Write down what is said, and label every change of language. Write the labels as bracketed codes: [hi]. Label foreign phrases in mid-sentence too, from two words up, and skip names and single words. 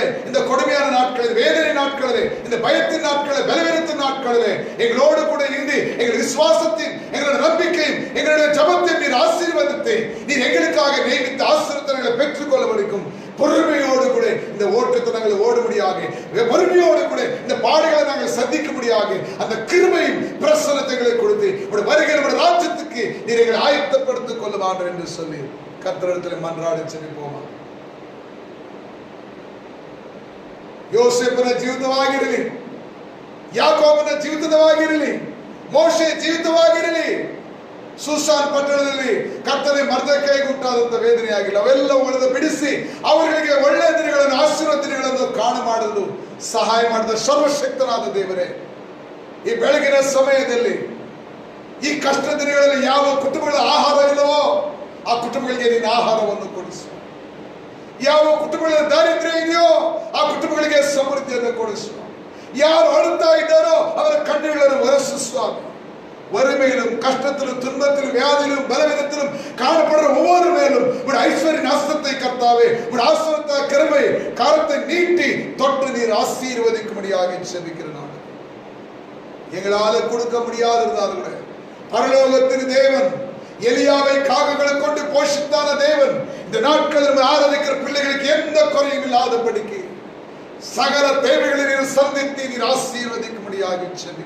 [ta] இந்த கொடுமையான நாட்களில், வேதனை நாட்களிலே, இந்த பயத்தின் நாட்களில், பலவீனத்தின் நாட்களிலே எங்களோடு கூட இருந்து எங்கள் விசுவாசத்தையும் எங்களுடைய நம்பிக்கையும் எங்களுடைய ஜபத்தையும் நீர் ஆசீர்வதித்து நீர் எங்களுக்காக நியமித்த ஆசீர்வாதங்களை பெற்றுக்கொள்ள வரைக்கும் பொறுமையோடு கூட இந்த ஓட்டத்தை நாங்கள் ஓடும்படியாக, பொறுமையோடு கூட இந்த பாடுகளை நாங்கள் சந்திக்கும்படியாக அந்த கிருபையும் பிரசன்னத்தை கொடுத்து வருகிற ராஜ்யத்துக்கு நீர் எங்களை ஆயத்தப்படுத்திக் கொள்ள வேண்டும் என்று சொல்லி கர்த்தரிடத்தில் மன்றாடி செபிப்போமா. [kn] ಯೋಸೇಫನ ಜೀವಿತವಾಗಿರಲಿ, ಯಾಕೋಬನ ಜೀವಿತವಾಗಿರಲಿ, ಮೋಶೆ ಜೀವಿತವಾಗಿರಲಿ, ಸುಸಾನ್ ಪಟ್ಟಣದಲ್ಲಿ ಕರ್ತನೆ ಮರ್ದೆಕೈಗೆ ಉಂಟಾದಂತ ವೇದನೆಯಾಗಿಲ್ಲ, ಅವೆಲ್ಲವುಗಳನ್ನು ಬಿಡಿಸಿ ಅವರಿಗೆ ಒಳ್ಳೆಯ ದಿನಗಳನ್ನು, ಆಶೀರ್ವಾದ ದಿನಗಳನ್ನು ಕಾಣ ಮಾಡಲು ಸಹಾಯ ಮಾಡಿದ ಸರ್ವಶಕ್ತನಾದ ದೇವರೇ, ಈ ಬೆಳಗಿನ ಸಮಯದಲ್ಲಿ ಈ ಕಷ್ಟ ದಿನಗಳಲ್ಲಿ ಯಾವ ಕುಟುಂಬಗಳ ಆಹಾರ ಇಲ್ಲವೋ ಆ ಕುಟುಂಬಗಳಿಗೆ ನಿನ್ನ ಆಹಾರವನ್ನು ಕೊಡಿಸು. ಯಾವ ಕುಟುಂಬಗಳ ದಾರಿದ್ರ್ಯ ಇದೆಯೋ ಆ ಕುಟುಂಬಗಳಿಗೆ ಸಮೃದ್ಧಿಯನ್ನು ಕೊಡಿಸು. ಯಾರು ಅಳುತ್ತಾ ಇದ್ದಾರೋ ಅವರ ಕಣ್ಣುಗಳನ್ನು ಒರೆಸು ಸ್ವಾಮಿ. [ta] வறுமையிலும் கஷ்டத்திலும் துன்பத்திலும் வியாதியிலும் பலவீனத்திலும் காணப்படுற ஒவ்வொரு மேலும் உடைய ஐஸ்வர்ய நாசத்தை கர்த்தாவே, உடைய ஆசீர்வாத கிருபை கரத்தை நீட்டி தொட்டு நீர் ஆசீர்வதிக்கும்படியாக ஜெபிக்கிறேன். எங்களால கொடுக்க முடியாது இருந்தாலும் கூட பரலோகத்தின் தேவன், எலியாவை காகங்களை கொண்டு போஷித்தான தேவன், இந்த நாட்களில் ஆராதிக்கிற பிள்ளைகளுக்கு எந்த குறையும் இல்லாதபடிக்கு சகல தேவைகளை நீர் சந்தித்து நீர் ஆசீர்வதிக்கும்படியாக ஜெபிக்கிறேன்.